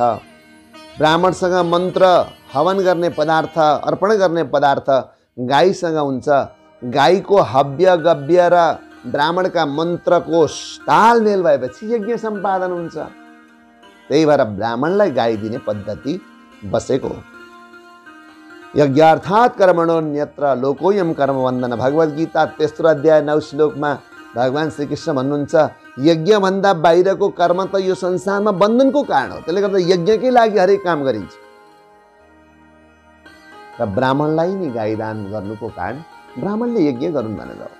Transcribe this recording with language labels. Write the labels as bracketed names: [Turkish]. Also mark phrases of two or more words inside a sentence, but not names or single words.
[Nepali] ब्राह्मणसँग मन्त्र, हवन गर्ने पदार्थ, अर्पण गर्ने पदार्थ गाईसँग हुन्छ। गाईको हव्य गव्य र ब्राह्मणका मन्त्रको तालमेल भएपछि यज्ञ सम्पादन हुन्छ। त्यही भएर ब्राह्मणलाई गाई दिने पद्धति बसेको हो। [Sanskrit] यज्ञार्थात् कर्मणोऽन्यत्र लोकोऽयं कर्मबन्धन, [Nepali] भगवद् गीता 3 अध्याय 9 श्लोकमा भगवान श्रीकृष्ण भन्नुहुन्छ, यज्ञभन्दा बाहिरको कर्म त यो संसारमा बन्धनको कारण हो। त्यसले गर्दा यज्ञकै लागि हरेक काम गरिन्छ। र ब्राह्मणलाई नि गाईदान गर्नुको कारण ब्राह्मणले यज्ञ गरून् भनेर हो।